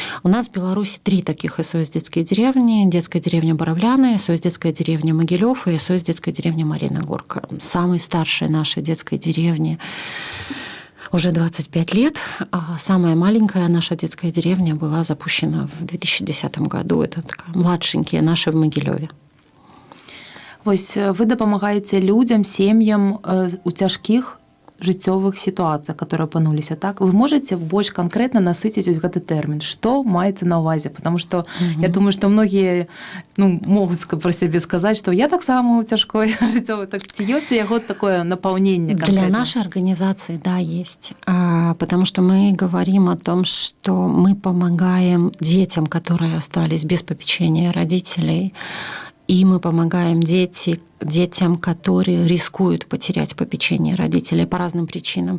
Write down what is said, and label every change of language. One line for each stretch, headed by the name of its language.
Russian: У нас в Беларуси 3 таких СОС «Детские деревни». Детская деревня Боровляны, СОС «Детская деревня Могилёв» и СОС «Детская деревня Марина Горка. Самой старшей нашей детской деревне уже 25 лет, а самая маленькая наша детская деревня была запущена в 2010 году. Это такая младшенькие наши в Могилёве.
Belarusian: Вось вы дапамагаеце людям, сем'ям у цяжкіх жыццёвых сітуацыях, которые апынуліся, так? Вы можете больш канкрэтна насыціць гэты тэрмін? Што маецца на ўвазе?
Russian: Потому что я думаю,
Belarusian: што многія могуць пра сябе сказаць, што я таксама ў цяжкой жыццёвай. Так ці ёсць у яго такое напаўненне канкрэтна?
Russian: Для нашей организации, да, есть. Потому что мы говорим о том, что мы помогаем детям, которые остались без попечения родителей, и мы помогаем детям, детям, которые рискуют потерять попечение родителей по разным причинам.